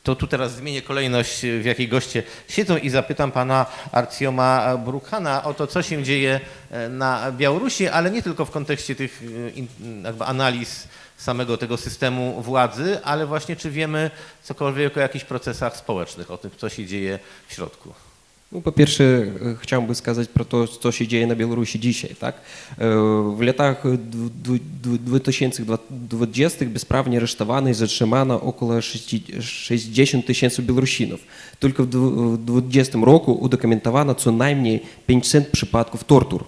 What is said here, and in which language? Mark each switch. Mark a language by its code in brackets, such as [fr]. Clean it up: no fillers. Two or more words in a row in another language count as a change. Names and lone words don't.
[pl] To tu teraz zmienię kolejność, w jakiej goście siedzą i zapytam pana Artioma Brukhana o to, co się dzieje na Białorusi, ale nie tylko w kontekście tych jakby analiz samego tego systemu władzy, ale właśnie czy wiemy cokolwiek o jakichś procesach społecznych, o tym, co się dzieje w środku. [uk] Ну, по-перше, хотів би сказати про те, що [pl] się dzieje na Białorusi dzisiaj, tak? W latach 2020 bezprawnie aresztowano i zatrzymano około 60 tysięcy Białorusinów. Tylko w 2020 roku udokumentowano co najmniej 500 przypadków tortur.